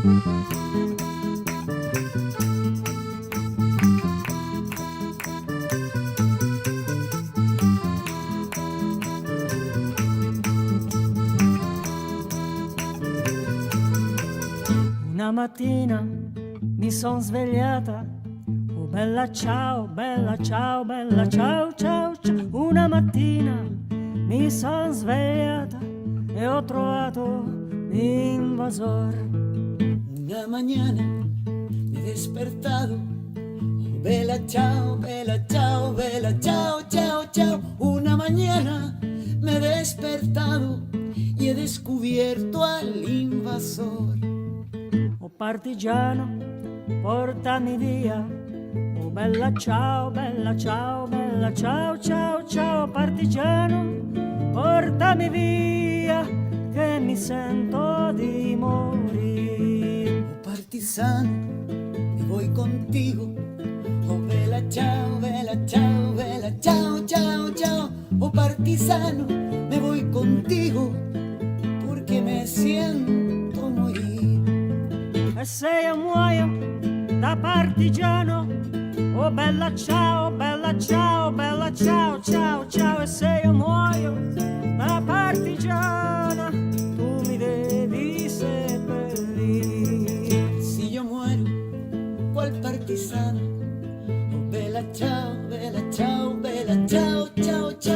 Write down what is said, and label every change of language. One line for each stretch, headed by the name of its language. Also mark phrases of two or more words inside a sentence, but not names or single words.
Italian: Una mattina mi son svegliata, oh bella ciao, bella ciao, bella ciao, ciao, ciao. Una mattina mi son svegliata e ho trovato l'invasor.
Spanish: Una mañana me he despertado,
Italian: oh bella ciao, bella ciao, bella ciao, ciao, ciao.
Spanish: Una mañana me he despertado y he descubierto al invasor.
Italian: partigiano, portami via. Oh bella ciao, bella ciao, bella ciao, ciao, ciao, partigiano, portami via, che mi sento di morire.
Spanish: Oh partisano, me voy contigo.
Italian: Oh vela ciao, vela ciao, vela ciao, ciao, ciao.
Spanish: Oh partisano, me voy contigo, porque me siento morir.
Italian: E se io muoio da partigiano, oh bella ciao, bella ciao, bella ciao, ciao, ciao. E se io muoio da partigiana, tu mi devi seppellire.
Spanish: Si yo muero, cual partisano,
Italian: oh bella ciao, bella ciao, bella ciao, ciao, ciao.